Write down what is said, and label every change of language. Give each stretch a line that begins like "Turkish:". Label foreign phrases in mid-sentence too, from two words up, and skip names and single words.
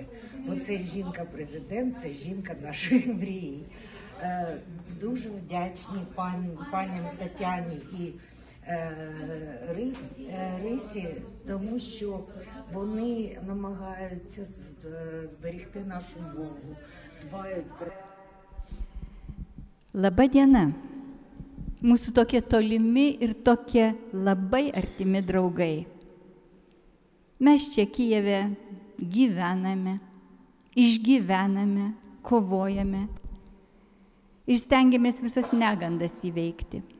Ukrainian: Бо це жінка-президент, це жінка нашої мрії. Дуже вдячні пані Тетяні і Рисі, тому що вони намагаються зберегти нашу мову, dbaють про...
Lithuanian: Labą dieną. Mūsų tokie tolimi ir tokie labai artimi draugai. Mes čia Kijeve gyvename, išgyvename, kovojame ir stengiamės visas negandas įveikti.